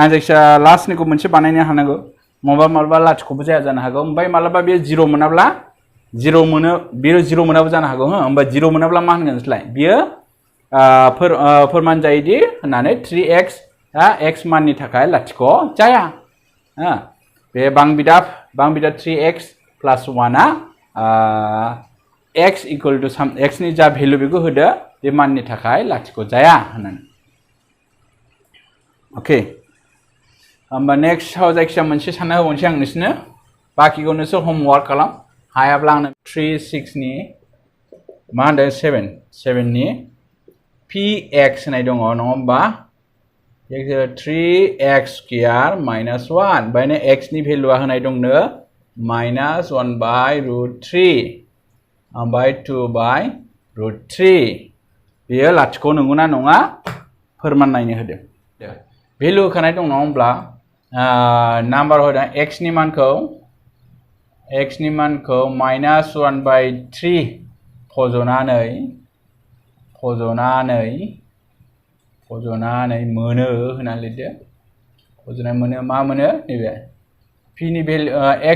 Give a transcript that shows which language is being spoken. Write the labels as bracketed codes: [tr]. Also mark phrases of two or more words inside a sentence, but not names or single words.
[brx] जायखिया लास्टनिखौ मोनसे बानायनो हानांगौ मालाबा लाथिख'बो जाया जानो हागौ ओमफ्राय मालाबा बे 0 मोनाब्ला 0 मोनाबो जानो हागौ होमबा 0 मोनाब्ला मा होनगोन नोंसोरलाय बियो फोरमान जायोदि होननानै 3x x माननि थाखाय लाथिख' जाया बे बां बिदाब [en] 3x plus 1 x equal to x [brx] नि जा भेलु बेखौ होदो बे माननि थाखाय लाथिख' जाया होननानै अके होमबा नेक्स्टआव जायखिया मोनसे सानना होबावनोसै आं नोंसोरनो बाखिखौ नोंसोर होमवर्क खालाम हायाब्ला आंनो 3 6 नि मा होनदों 7 नि px होननाय दङ नङा होमबा [en] 3x square minus 1 [brx] बायनो x नि भेलुआ होनाय दंनो [en] minus 1 by root 3 [brx] ओमफ्राय [en] 2 by root 3 [brx] बेयो लाथिख' नंगौना नङा फोरमान नायनो होदो भेलु होखानाय दं नङा होमब्ला नाम्बार होदों x नि मानखौ -1/3 फज'नानै मोनो होना लिरदो फज'नानै मोनो मा मोनो नैबे p नि भेलु x